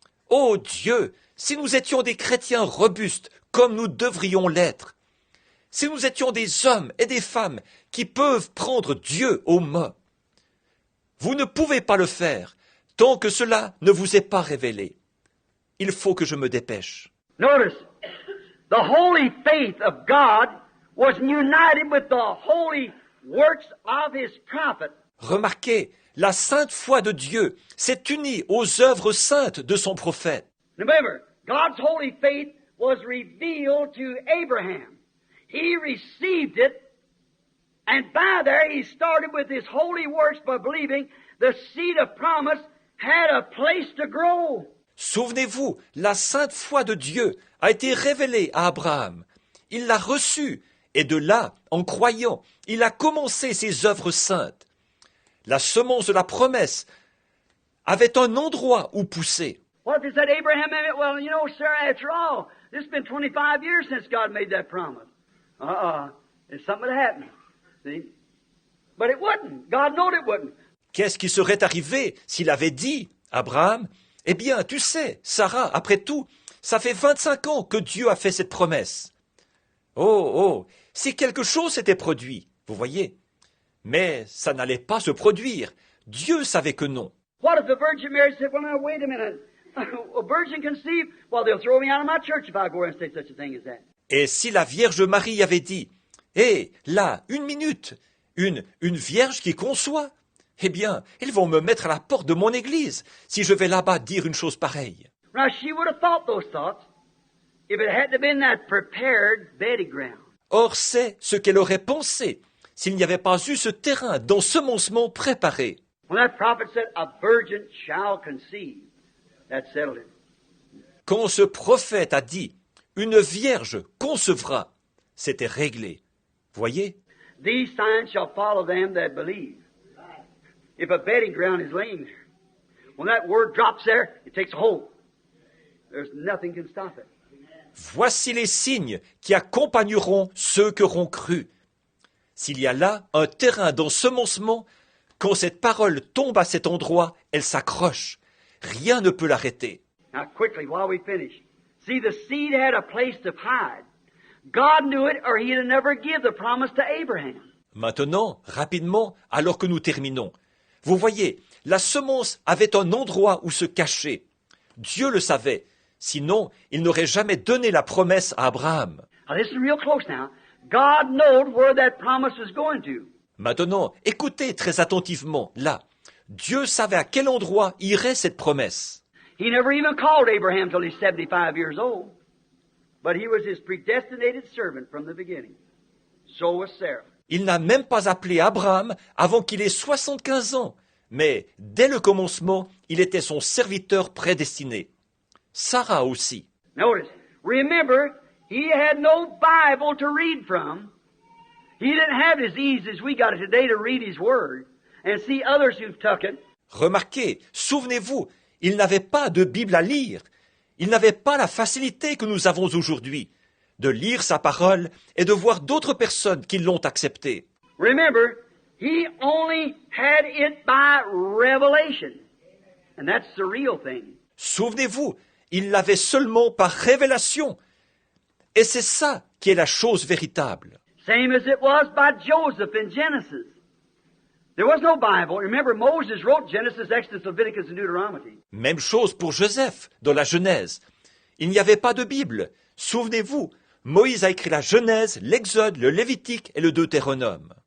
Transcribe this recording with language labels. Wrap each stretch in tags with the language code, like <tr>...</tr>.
<fr>Ô Dieu, si nous étions des chrétiens robustes comme nous devrions l'être, si nous étions des hommes et des femmes qui peuvent prendre Dieu au mot, vous ne pouvez pas le faire tant que cela ne vous est pas révélé. Il faut que je me dépêche.</fr> <en>Notice, the holy faith of God was united with the holy works of His prophet.</en> <fr>Remarquez, la sainte foi de Dieu s'est unie aux œuvres saintes de son prophète.</fr> <en>Remember, God's holy faith was revealed to Abraham. He received it, and by there he started with his holy works by believing the seed of promise had a place to grow.</en> <fr>Souvenez-vous, la sainte foi de Dieu a été révélée à Abraham. Il l'a reçue, et de là, en croyant, il a commencé ses œuvres saintes. La semence de la promesse avait un endroit où pousser.</fr> <en>What if they said, Abraham, well, you know, sir, after all, this has been 25 years since God made that promise. It's something that happened. See? But it wouldn't. God knowed it wouldn't.</en> <fr>Qu'est-ce qui serait arrivé s'il avait dit, Abraham, eh bien, tu sais, Sarah, après tout, ça fait 25 ans que Dieu a fait cette promesse. Oh, si quelque chose s'était produit, vous voyez. Mais ça n'allait pas se produire. Dieu savait que non.</fr> <en>What if the Virgin Mary said, well, now, wait a minute. A virgin conceived? Well, they'll throw me out of my church if I go and say such a thing as that.</en> <fr>Et si la Vierge Marie avait dit, là, une minute, une vierge qui conçoit, eh bien, ils vont me mettre à la porte de mon église si je vais là-bas dire une chose pareille.</fr> <en>Now, she would have thought those thoughts if it hadn't been that prepared bedding ground.</en> <fr>Or, c'est ce qu'elle aurait pensé s'il n'y avait pas eu ce terrain d'ensemencement préparé.</fr> <en>When that prophet said, a virgin shall conceive, that settled it.</en> <fr>Quand ce prophète a dit, une vierge concevra, c'était réglé. Voyez?</fr> <en>These signs shall follow them that believe. If a bedding ground is laying there, when that word drops there, it takes a hold. There's nothing can stop it.</en> <fr>Voici les signes qui accompagneront ceux qui auront cru. S'il y a là un terrain d'ensemencement, quand cette parole tombe à cet endroit, elle s'accroche. Rien ne peut l'arrêter.</fr> <en>Now quickly, while we finish. See, the seed had a place to hide. God knew it, or He'd have never give the promise to Abraham.</en> <fr>Maintenant, rapidement, alors que nous terminons. Vous voyez, la semence avait un endroit où se cacher. Dieu le savait. Sinon, il n'aurait jamais donné la promesse à Abraham.</fr> <en>Now listen real close now. God knowed where that promise was going to.</en> <fr>Maintenant, écoutez très attentivement, là. Dieu savait à quel endroit irait cette promesse.</fr> <en>He never even called Abraham till he's 75 years old. But he was his predestinated servant from the beginning. So was Sarah.</en> <fr>Il n'a même pas appelé Abraham avant qu'il ait 75 ans. Mais dès le commencement, il était son serviteur prédestiné. Sarah aussi.</fr> <en>Notice, remember, he had no Bible to read from. He didn't have as easy as we got it today to read his word and see others who've took it.</en> <fr>Remarquez, souvenez-vous, il n'avait pas de Bible à lire. Il n'avait pas la facilité que nous avons aujourd'hui de lire sa parole et de voir d'autres personnes qui l'ont acceptée.</fr> <en>Remember, he only had it by revelation. And that's the real thing.</en> <fr>Souvenez-vous, il l'avait seulement par révélation. Et c'est ça qui est la chose véritable.</fr> <en>Same as it was by Joseph in Genesis. There was no Bible. Remember, Moses wrote Genesis, Exodus, Leviticus, and Deuteronomy.</en> <fr>Même chose pour Joseph dans la Genèse. Il n'y avait pas de Bible. Souvenez-vous, Moïse a écrit la Genèse, l'Exode, le Lévitique et le Deutéronome.</fr>